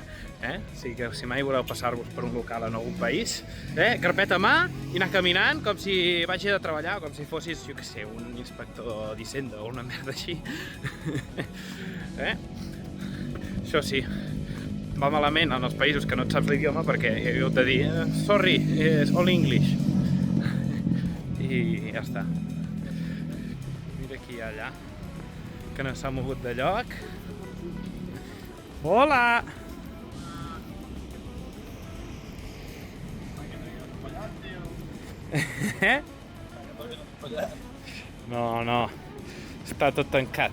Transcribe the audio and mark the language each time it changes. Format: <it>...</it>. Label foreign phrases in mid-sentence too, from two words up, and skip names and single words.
<ca>Així que si mai voleu passar-vos per un local en algun país, carpeta a mà i anar caminant com si vagi de treballar, com si fossis, jo què sé, un inspector d'Hisenda o una merda així. Això sí, va malament en els països que no et saps l'idioma perquè heu de dir sorry, és</ca> <en>all English.</en> <ca>I ja està. Mira qui hi ha allà, que no s'ha mogut de lloc. Hola! No, està tot tancat.</ca>